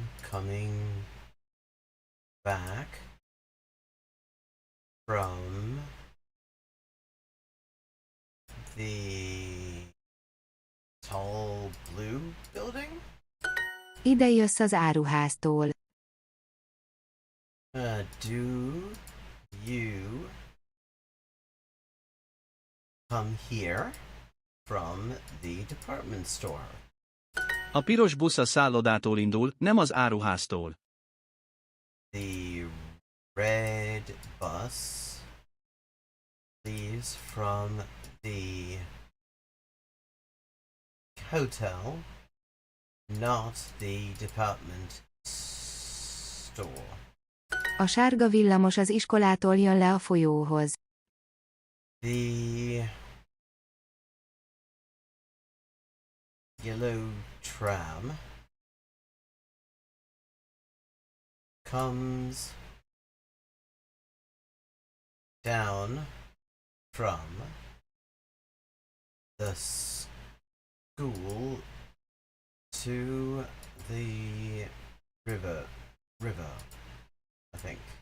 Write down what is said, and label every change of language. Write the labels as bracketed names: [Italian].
[English] Coming back from the tall blue building? [Hungarian] Ide jössz az áruháztól. [English] Do you come here from the department store? [Hungarian] A piros busz a szállodától indul, nem az áruháztól. [English] The red bus leaves from the hotel, not the department store. [Hungarian] A sárga villamos az iskolától jön le a folyóhoz. [English] The yellow tram comes down from the school to the river, I think.